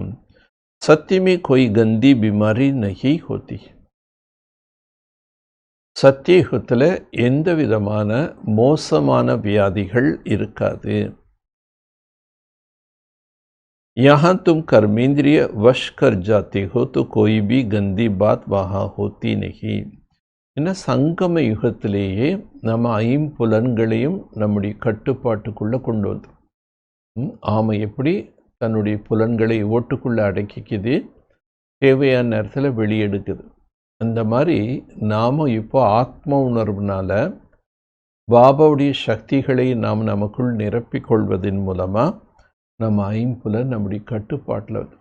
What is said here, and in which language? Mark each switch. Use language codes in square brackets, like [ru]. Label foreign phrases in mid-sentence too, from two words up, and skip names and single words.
[hi] सत्यमे कोई गंदी बीमारी नहीं होती. [ta] சத்தியுகத்தில் எந்த விதமான மோசமான வியாதிகள் இருக்காது. [hi] यहाँ तुम कर्मेंद्रिय वश कर जाते हो तो कोई भी गंदी बात वहाँ होती नहीं. [ta] ஏன்னா சங்கம யுகத்திலேயே நம்ம ஐம்புலன்களையும் நம்முடைய கட்டுப்பாட்டுக்குள்ளே கொண்டு வந்தோம். ஆமை எப்படி தன்னுடைய புலன்களை ஓட்டுக்குள்ளே அடக்கிக்குது, தேவையான நேரத்தில் வெளியெடுக்குது. அந்த மாதிரி நாம் இப்போ ஆத்ம உணர்வுனால பாபாவுடைய சக்திகளை நாம் நமக்குள் நிரப்பிக்கொள்வதன் மூலமாக நம்ம ஐம்புலன் நம்முடைய கட்டுப்பாட்டில் வருது.